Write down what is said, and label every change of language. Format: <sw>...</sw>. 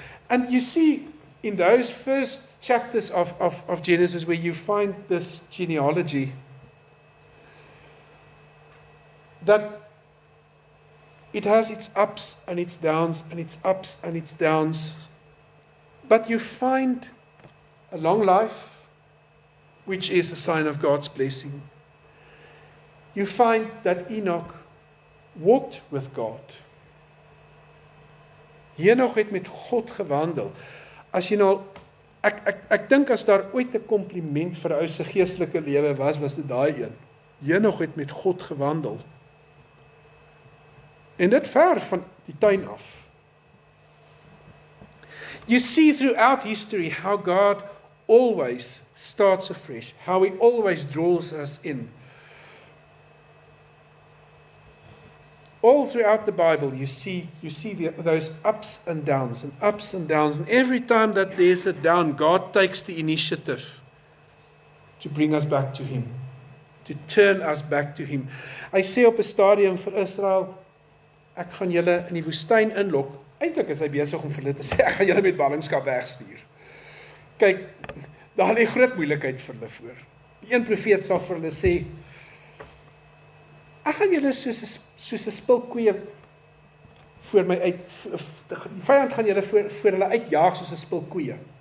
<en>And you see in those first chapters of Genesis where you find this genealogy, that it has its ups and its downs and its ups and its downs. But you find a long life, which is a sign of God's blessing. You find that Enoch walked with God.</en> <af>Enoch het met God gewandel. As jy nou, ek dink as daar ooit 'n kompliment vir 'n ou se geestelike lewe was dit daai een. Enoch het met God gewandel. En dit ver van die tuin af.</af> <en>You see throughout history how God always starts afresh, how he always draws us in. All throughout the Bible, you see those ups and downs and ups and downs. And every time that there's a down, God takes the initiative to bring us back to him, to turn us back to him.</en> <af>Hy sê op 'n stadium vir Israel, ek gaan julle in die woestyn inlok. Eintlik is hy besig om vir hulle te sê, ek gaan julle met ballingskap wegstuur. Kyk, daar lê groot moeilikheid vir hulle voor. Die een profeet sal vir hulle sê, ek gaan julle soos 'n spil koeie voor my uit, die vyand gaan julle voor hulle uitjaag soos 'n spil koeie.</af>